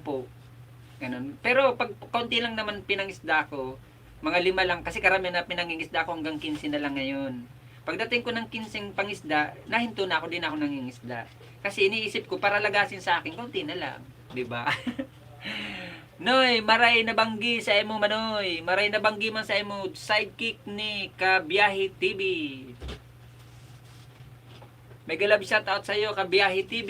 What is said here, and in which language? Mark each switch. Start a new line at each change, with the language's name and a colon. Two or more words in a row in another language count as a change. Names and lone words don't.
Filipino: Ganun. Pero pag konti lang naman pinangisda ko, mga 5 lang. Kasi karamihan na pinangingisda ko hanggang 15 na lang ngayon. Pagdating ko ng 15 pangisda, nahinto na ako din ako nangingisda. Kasi iniisip ko para lagasin sa akin, konti na lang. Diba?
Bikol: Noy, maray na banggi sa emo manoy. Maray na banggi man sa emo sidekick ni Kabiyahe TV.
English: Mega love shout out
Bikol: sa iyo Kabiyahe TV.